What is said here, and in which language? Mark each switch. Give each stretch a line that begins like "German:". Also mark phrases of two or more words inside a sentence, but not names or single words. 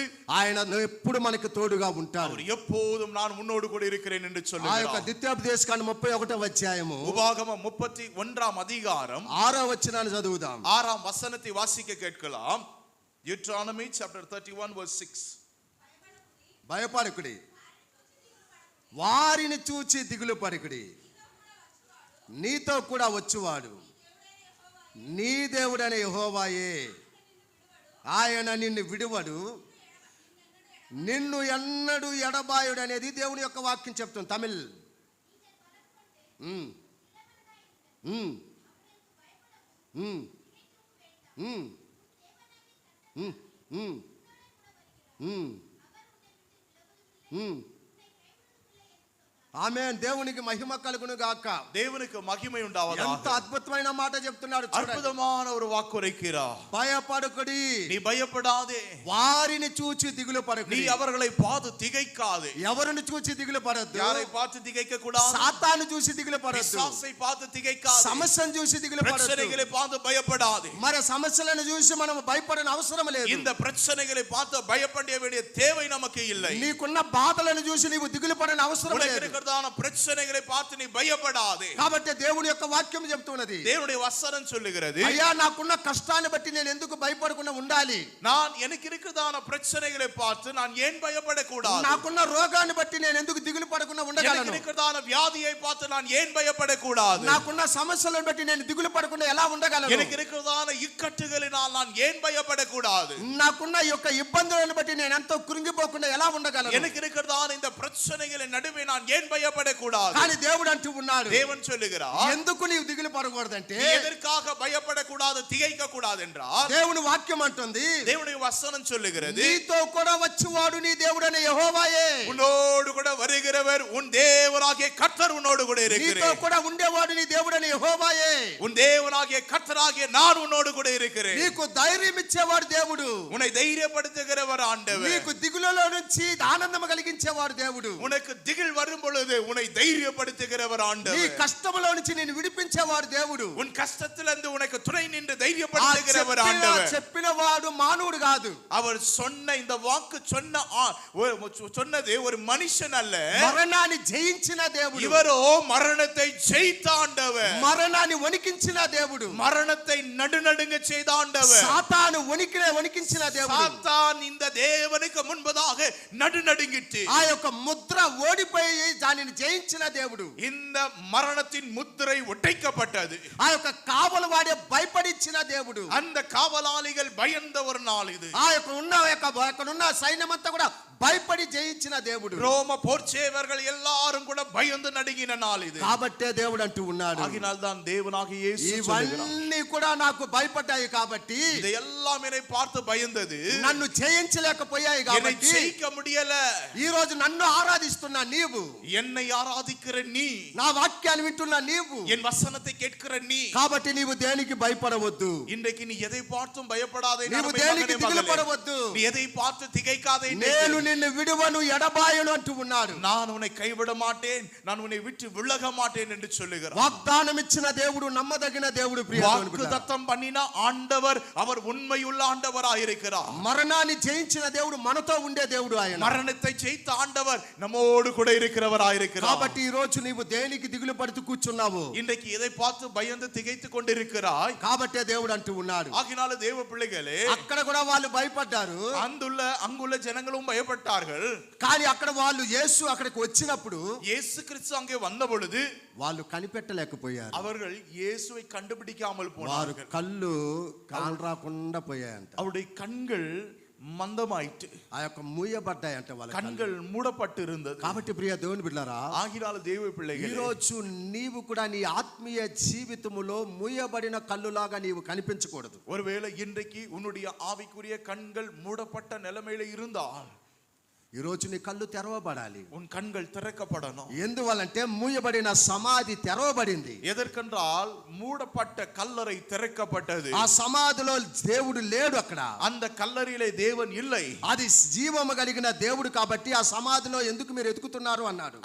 Telugu: ఆయన ఎప్పుడు మనకు తోడుగా ఉంటాడు.
Tamil: அவர் எப்போதும் நான் உன்னோடு கூட இருக்கிறேன் என்று
Telugu: ఆ యొక్క
Tamil: சொல்லுகிறார்.
Telugu: ద్వితీయోపదేశకాండం 31వ అధ్యాయము
Tamil: உபாகமம் 31 அதிகாரம்
Telugu: 6వ వచనాన్ని చదువుదాం.
Tamil: 6 வசனத்தை வாசிக்க கேட்கலாம்.
English: Deuteronomy chapter 31 verse 6.
Telugu: భయపడకుడి, వారిని చూచి దిగులు పడకుడి, నీతో కూడా వచ్చువాడు నీ దేవుడైన యెహోవాయే, ఆయన నిన్ను విడువడు, నిన్ను ఎన్నడూ ఎడబాయుడు అనేది దేవుని యొక్క వాక్యం చెప్తుంది. తమిళ్ ఆమేన్. దేవునికి మహిమ కలుగును గాక.
Tamil: தேவனுக்கு மகிமை உண்டாவதாக.
Telugu: ఎంత అద్భుతమైన మాట చెప్తున్నాడు చూడండి.
Tamil: அற்புதமான ஒரு வாக்குரைக்கிறார்.
Telugu: భయపడకుడి,
Tamil: நீ பயப்படாதே,
Telugu: వారిని చూచి దిగులు
Tamil: நீ
Telugu: పడకుడి.
Tamil: அவர்களை பார்த்து திகைக்காதே.
Telugu: ఎవరిని చూచి దిగులు పడద్దు?
Tamil: யாரை பார்த்து திகைக்க கூடாது?
Telugu: సాతాను చూసి దిగులు పడద్దు.
Tamil: பிசாசை பார்த்து திகைக்காதே.
Telugu: సమస్యను చూసి దిగులు పడద్దు.
Tamil: பிரச்சனைகளை பார்த்து பயப்படாதே.
Telugu: మరి సమస్యలను చూసి మనం భయపడని అవసరం లేదు.
Tamil: இந்த பிரச்சனைகளை பார்த்து பயப்பட வேண்டிய தேவை நமக்கு இல்லை.
Telugu: నీకున్న బాధలను చూసి నీవు దిగులు పడని అవసరం
Tamil: உனக்கு
Telugu: లేదు.
Tamil: இருக்கிறதான பிரச்சனைகளை பார்த்து நீ பயப்படாதே.
Telugu: కాబట్టి దేవుని యొక్క వాక్యం చెప్తున్నది,
Tamil: தேவனுடைய வசனம் சொல்லுகிறது,
Telugu: అయ్యా నాకున్న కష్టాన్ని బట్టి నేను ఎందుకు భయపడకుండా ఉండాలి?
Tamil: நான் எனக்கு இருக்கிறதான பிரச்சனைகளை பார்த்து நான் ஏன் பயப்படக்கூடாது?
Telugu: నాకున్న రోగాన్ని బట్టి నేను ఎందుకు దిగులు పడకుండా
Tamil: எனக்கு
Telugu: ఉండగలను?
Tamil: இருக்கிறதான வியாதியை பார்த்து நான் ஏன் பயப்படக்கூடாது?
Telugu: నాకున్న సమస్యలను బట్టి నేను దిగులు పడకుండా ఎలా ఉండగలను?
Tamil: எனக்கு இருக்கிறதான இக்கட்டுகளினால் நான் ஏன் பயப்படக்கூடாது?
Telugu: నాకున్న యొక్క ఇబ్బందులను బట్టి నేను ఎంతో కృంగిపోకుండా ఎలా ఉండగలను?
Tamil: எனக்கு இருக்கிறதான இந்த பிரச்சனைகளின் நடுவே நான் ஏன் ஏன் பயப்படக்கூடாது?
Telugu: కానీ దేవుడు అంటూ ఉన్నాడు,
Tamil: தேவன் சொல்லுகிறார்,
Telugu: ఎందుకు నీవు దిగులు పడకూడదంటే
Tamil: நீ எதற்காக பயப்படக்கூடாது, திகைக்க கூடாது என்றால்
Telugu: దేవుని వాక్యం అంటుంది,
Tamil: தேவனுடைய வசனம் சொல்லுகிறது,
Telugu: నీతో కూడా వచ్చేవాడు నీ దేవుడైన యెహోవాయే.
Tamil: உன்னோடு கூட வருகிறவர் உன் தேவனாகிய கர்த்தர் உன்னோடு கூட
Telugu: నీతో
Tamil: இருக்கிறார்.
Telugu: కూడా ఉండేవాడు నీ దేవుడైన యెహోవాయే.
Tamil: உன் தேவனாகிய கர்த்தராகிய நான் உன்னோடு கூட இருக்கிறேன்.
Telugu: నీకు ధైర్యం ఇచ్చేవాడు దేవుడు.
Tamil: உன்னை தைரியப்படுத்துகிறவர் ஆண்டவர்.
Telugu: నీకు దిగులలో నుంచి ఆనందం కలిగించేవాడు దేవుడు.
Tamil: உனக்கு திகில் வரும் பொழுது உன்னை தைரியப்படுத்துகிறவர்
Telugu: నీ
Tamil: ஆண்டவர்.
Telugu: కష్టములో నుంచి నిన్ను విడిపించేవాడు దేవుడు.
Tamil: உன் கஷ்டத்திலிருந்து உனக்கு துணை நின்று தைரியப்படுத்துகிறவர் ஆண்டவர்.
Telugu: చెప్పినవాడు మానవుడు కాదు.
Tamil: அவர் சொன்ன இந்த வாக்கு சொன்னது ஒரு மனுஷன் அல்ல,
Telugu: మరణాన్ని జయించిన దేవుడు.
Tamil: இவரோ மரணத்தை ஜெயித்த ஆண்டவர்.
Telugu: మరణాన్ని వణికించిన దేవుడు.
Tamil: மரணத்தை நடுநடுங்க செய்த ஆண்டவர்.
Telugu: సాతాను వణికించిన దేవుడు.
Tamil: சாத்தான் இந்த தேவனுக்கு முன்பதாக நடுநடுங்கிட்டு
Telugu: ఆ యొక్క ముద్ర ఓడిపోయి దానిని జయించిన దేవుడు.
Tamil: இந்த மரணத்தின் முத்திரை ஒட்டைக்கப்பட்டது.
Telugu: ఆ యొక్క కావలు వాడే భయపడించిన దేవుడు.
Tamil: அந்த காவலாளிகள் பயந்த ஒரு நாள் இது.
Telugu: ఆ యొక్క ఉన్న సైన్యమంతా కూడా భయపడి జయించిన దేవుడు.
Tamil: ரோம போர்ச்சேவர்கள் எல்லாரும் கூட பயந்து நடுங்கின நாள் இது.
Telugu: కాబట్టే దేవుడు అంటూ ఉన్నాడు,
Tamil: ஆகினால் தான் தேவனாகிய இயேசு சொல்லுகிறார்,
Telugu: ఇవన్నీ కూడా నాకు భయపడ్డాయి కాబట్టి,
Tamil: இதையெல்லாம் என்னை பார்த்து பயந்தது,
Telugu: నన్ను జయించలేకపోయాయి
Tamil: என்னை
Telugu: కాబట్టి,
Tamil: ஜெயிக்க முடியல.
Telugu: ఈ రోజు నన్ను ఆరాధిస్తున్నా నీవు,
Tamil: என்னை ஆராதிக்கிற நீ,
Telugu: నా వాక్యాన్ని వింటున్నా నీవు,
Tamil: என் வசனத்தை கேட்கிற நீ,
Telugu: కాబట్టి నీవు దేనికి భయపడవద్దు.
Tamil: இன்றைக்கு நீ எதை பார்த்தும் பயப்படாதே.
Telugu: నీవు దేనికి దిగులు పడవద్దు.
Tamil: நீ எதை பார்த்து திகைக்காதே.
Telugu: నేను నిన్ను విడువను ఎడబాయను అంటూ ఉన్నాడు.
Tamil: நான் உன்னை கைவிட மாட்டேன், நான் உன்னை விட்டு விலக மாட்டேன் என்று சொல்லுகிறார்.
Telugu: వాగ్దానం ఇచ్చిన దేవుడు నమ్మదగిన దేవుడు.
Tamil: வாக்குத்தத்தம் பண்ணின ஆண்டவர் அவர் உண்மையுள்ள ஆண்டவராய் இருக்கிறார்.
Telugu: మరణాన్ని జయించిన దేవుడు మనతో ఉండే దేవుడు ఆయన.
Tamil: மரணத்தை ஜெயித்த ஆண்டவர் நம்மோடு கூட இருக்கிறவராய் இருக்கிறார்.
Telugu: కాబట్టి ఈ రోజు నీవు దేనికి దిగులు పడుతూ కూర్చున్నావు?
Tamil: இன்றைக்கு எதை பார்த்து பயந்து திகைத்து கொண்டிருக்கிறாய்?
Telugu: కాబట్టే దేవుడు అంటూ ఉన్నాడు,
Tamil: ஆகினால தேவ பிள்ளைகளே,
Telugu: అక్కడ కూడా వాళ్ళు భయపడ్డారు,
Tamil: அங்குள்ள ஜனங்களும் பயப்பட்டார்கள்.
Telugu: కానీ అక్కడ వాళ్ళు యేసు అక్కడికి వచ్చినప్పుడు
Tamil: இயேசு கிறிஸ்து அங்கே வந்த பொழுது
Telugu: వాళ్ళు కనిపెట్టలేకపోయారు.
Tamil: அவர்கள் இயேசுவை கண்டுபிடிக்காமல்
Telugu: వారు
Tamil: போனார்கள்.
Telugu: కళ్ళు కానరాకుండా పోయాయంట.
Tamil: அவருடைய கண்கள் மந்தமாயிட்டு,
Telugu: ఆ యొక్క మూయబడ్డాయంట వాళ్ళ
Tamil: கண்கள் மூடப்பட்டு இருந்தது.
Telugu: కాబట్టి ప్రియ దేవుని బిడ్డలారా,
Tamil: ஆகினால தேவ
Telugu: ఈ
Tamil: பிள்ளைகளே,
Telugu: రోజు నీవు కూడా నీ ఆత్మీయ జీవితములో మూయబడిన కళ్ళులాగా నీవు కనిపించకూడదు.
Tamil: ஒருவேளை இன்றைக்கு உன்னுடைய ஆவிக்குரிய கண்கள் மூடப்பட்ட நிலைமையில இருந்தால்
Telugu: ఈ రోజు నీ కళ్ళు తెరవబడాలి.
Tamil: உன் கண்கள் திறக்கப்படணும்.
Telugu: ఎందువల్లంటే మూయబడిన సమాధి తెరవబడింది.
Tamil: எதற்கென்றால் மூடப்பட்ட கல்லறை திறக்கப்பட்டது.
Telugu: ఆ సమాధిలో దేవుడు లేడు అక్కడ.
Tamil: அந்த கல்லறையிலே தேவன் இல்லை.
Telugu: అది జీవము కలిగిన దేవుడు కాబట్టి ఆ సమాధిలో ఎందుకు మీరు ఎతుకుతున్నారు అన్నాడు.